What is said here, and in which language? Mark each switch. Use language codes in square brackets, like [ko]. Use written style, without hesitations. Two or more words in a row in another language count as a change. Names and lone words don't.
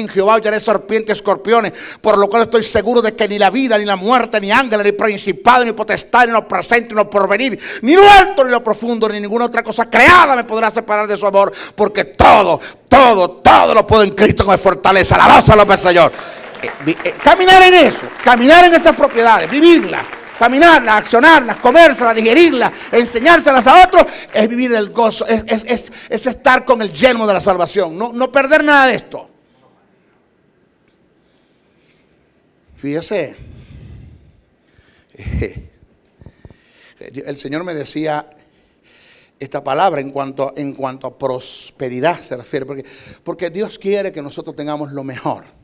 [es] En Jehová hollaré serpientes y escorpiones. Por lo cual estoy seguro de que ni la vida, ni la muerte, ni ángeles, ni principado, ni potestad, ni lo presente, ni lo porvenir, ni lo alto, ni lo profundo, ni ninguna otra cosa creada me podrá separar de su amor. Porque todo lo puedo en Cristo que me fortalece. Alabanza a los Señor. Caminar en eso, caminar en esas propiedades, vivirlas, caminarlas, accionarlas, comérselas, digerirlas, enseñárselas a otros, es vivir el gozo, es estar con el yelmo de la salvación, no perder nada de esto. Fíjese, el Señor me decía esta palabra en cuanto a prosperidad se refiere, porque Dios quiere que nosotros tengamos lo mejor.